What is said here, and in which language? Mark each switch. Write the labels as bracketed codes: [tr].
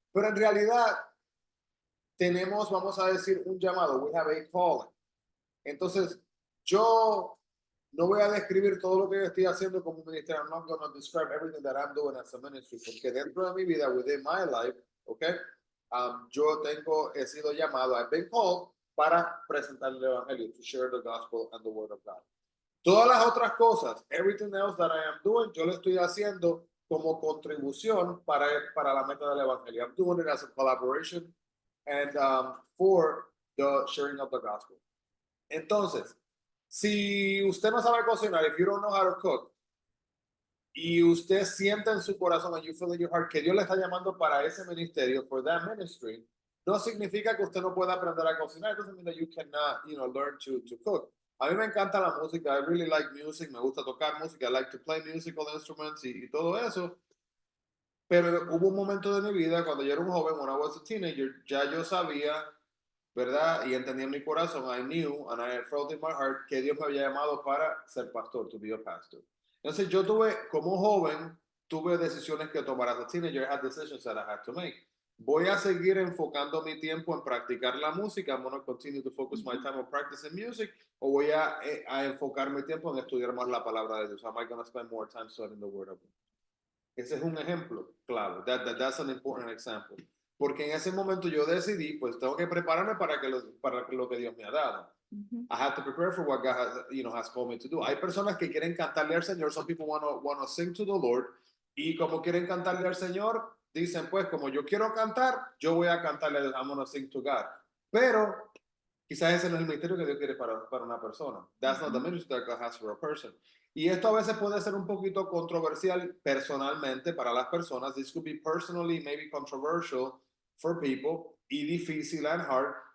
[es] Pero en realidad, tenemos, vamos a decir, un llamado. [en] We have a calling. [es] Entonces, yo no voy a describir todo lo que yo estoy haciendo como un ministerio. [en] I'm not going to describe everything that I'm doing as a ministry. [es] Porque dentro de mi vida, [en] within my life, [es] okay, yo he sido llamado, [en] I've been called, [es] para presentar el evangelio, [en] to share the gospel and the word of God. [es] Todas las otras cosas, [en] everything else that I am doing, [es] yo lo estoy haciendo como contribución para la meta del evangelio. [en] I'm doing it as a collaboration and for the sharing of the gospel. [es] Entonces, si usted no sabe cocinar, [en] if you don't know how to cook, [es] y usted siente en su corazón, [en] and you feel in your heart, [es] que Dios le está llamando para ese ministerio, [en] for that ministry, [es] no significa que usted no pueda aprender a cocinar. [en] It doesn't mean that you cannot, learn to cook. [es] A mí me encanta la música. [en] I really like music. [es] Me gusta tocar música. [en] I like to play musical instruments [es] y todo eso. Pero hubo un momento de mi vida cuando yo era un joven, [en] when I was a teenager, [es] ya yo sabía, ¿verdad? Y entendí en mi corazón, [en] I knew and I felt in my heart [es] que Dios me había llamado para ser pastor, [en] to be a pastor. [es] Entonces yo como joven, tuve decisiones que tomar. [en] As a teenager, I had decisions that I had to make. [es] Voy a seguir enfocando mi tiempo en practicar la música. [en] I'm going to continue to focus my time on practicing music. [es] O voy a enfocar mi tiempo en estudiar más la palabra de Dios. [en] Am I going to spend more time studying the word of God? [es] Ese es un ejemplo claro. [en] That's an important example. [es] Porque en ese momento yo decidí, pues tengo que prepararme para lo que Dios me ha dado. [en] I have to prepare for what God has called me to do. [es] Hay personas que quieren cantarle al Señor. [en] Some people want to sing to the Lord. [es] Y como quieren cantarle al Señor, dicen, pues, como yo quiero cantar, yo voy a cantarle, [en] I'm going to sing to God. [es] Pero quizás ese no es el ministerio que Dios quiere para una persona. [en] That's not the ministry that God has for a person. [es] Y esto a veces puede ser un poquito controversial personalmente para las personas. [en] This could be personally maybe controversial for people [es] y difícil [en] and hard.